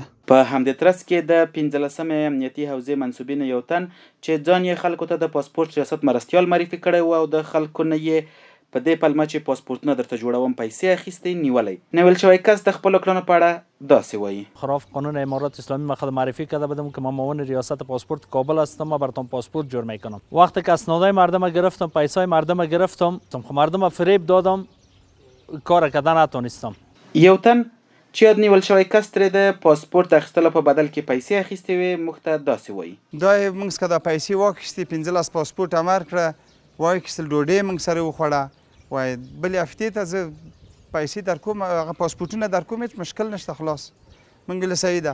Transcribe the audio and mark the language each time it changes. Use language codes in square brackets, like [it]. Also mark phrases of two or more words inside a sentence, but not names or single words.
[ps] په همدې ترڅ کې د 15 امنیتي حوزې منصوبین یو تن چې ځان یې خلکو ته د پاسپورت ریاست مرستیال معرفي کړی و او د خلکو نه یې په دې پلمه چې پاسپورتونه درته جوړوم پیسې اخیستې نیولی. نیول شوی کس د خپلو کړنو په اړه داسې وایي. [fa] خلاف قانون امارات اسلامی من خود معرفی کرده بودم که من معاون ریاست پاسپورت کابل هستم و براتون پاسپورت جور میکنم. وقتی که اسنادهای مردم گرفتم، پیسای مردم گرفتم، مردم فریب دادم، کار کردن نتونستم. [ps] یو تن چې یاد نیول شوی کس ترې د پاسپورت اخیستلو په بدل کې پیسې اخیستې وې موږ ته داسې وایي. دا یې موږ څخه دا پیسې واخیستې، 15 پاسپورت امر کړه، واخیستل، ډوډۍ موږ سره وخوړه. وایي بلې هفتې ته زه پیسې در کوم، هغه پاسپورټونه در کوم، هېڅ مشکل نشته، خلاص موږ له صحیح ده.